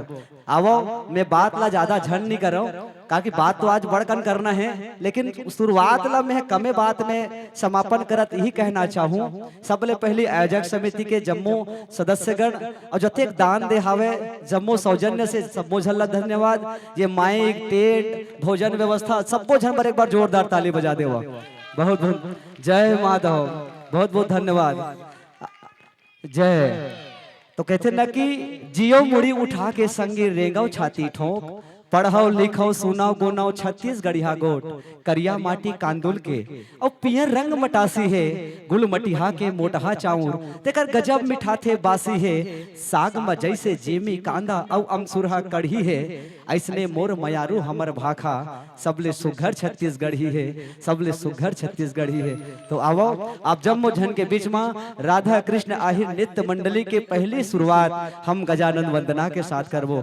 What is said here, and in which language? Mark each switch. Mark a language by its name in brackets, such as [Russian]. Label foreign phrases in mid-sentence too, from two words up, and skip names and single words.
[Chhattisgarhi] आवो मैं बात ला ज्यादा झन नहीं करो, काकि बात तो आज बढ़कन करना है, लेकिन शुरुआत ला मैं कमे बात में समापन करत यही कहना चाहूँ। सबले पहली आयोजक समिति के जम्मू सदस्यगण और जतेक दान दे हावे जम्मू सौजन्य से सबो झन ला धन्यवाद। ये माइक टेंट भोजन व्यवस्था सबो झन पर एक बार जोरदार ताली बजा देवा। बहुत बहुत जय माधव, बहुत बहुत धन्यवाद। जय। तो कहते न कि जियो मुड़ी उठा के संगी रेंगाओ छाती ठोक, पढ़ाओ लिखाओ सुनाओ गुनाओ छत्तीसगढ़िया गोट, करिया माटी कांदुल के और पियर रंग मटासी है, गुल मटिहा के मोटहा चाउर तेकर गजब मिठा थे बासी है, साग में जैसे जेमी कांदा और अमसुरहा कढ़ी है, ऐसने मोर मयारू हमर भाखा सबले सुघर छत्तीसगढ़ी है, सबले सुघर छत्तीसगढ़ी है। तो आओ आप जम्मू झन के बीच में राधा कृष्ण आहिर नृत्य मंडली के पहली शुरुआत हम गजानंद वंदना के साथ करबो।